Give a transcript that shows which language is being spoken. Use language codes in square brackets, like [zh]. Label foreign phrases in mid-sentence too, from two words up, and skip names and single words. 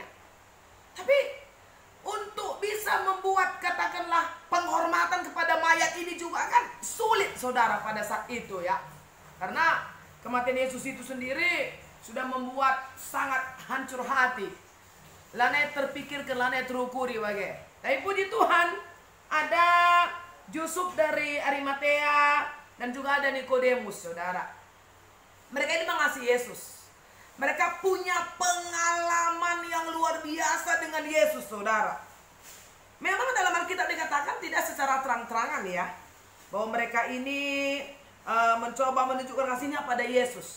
[id] Tapi untuk bisa membuat katakanlah penghormatan kepada mayat ini juga kan sulit, saudara, pada saat itu ya, karena kematian Yesus itu sendiri sudah membuat sangat hancur hati. [btx] Lane terpikirkan, lane terukuri bagai. [id] Tapi puji Tuhan, ada Yusuf dari Arimatea dan juga ada Nikodemus, saudara. Mereka ini mengasihi Yesus. Mereka punya pengalaman yang luar biasa dengan Yesus, saudara. Memang dalam Alkitab dikatakan tidak secara terang-terangan ya, bahwa mereka ini mencoba menunjukkan kasihnya pada Yesus.